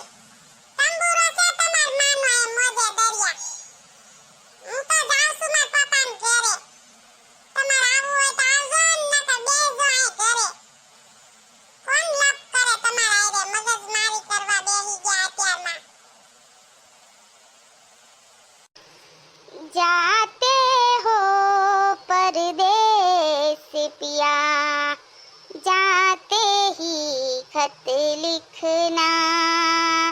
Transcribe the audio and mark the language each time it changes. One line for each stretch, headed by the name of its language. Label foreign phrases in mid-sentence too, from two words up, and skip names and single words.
Gujarati: તંબુરો છે તમાર માનો એ મોજે દરિયા. હું તો જાઉં છું મારા પપ્પાને ઘરે. તમારે આવવું હોય તો આવજો, નકર બેસજો અહીં ઘરે. કોણ લપ કરે તમારા હારે, મગજમારી કરવા બેસી ગયા અત્યારમાં.
Hindi: जाते हो परदेस पिया, जाते ही खत लिखना.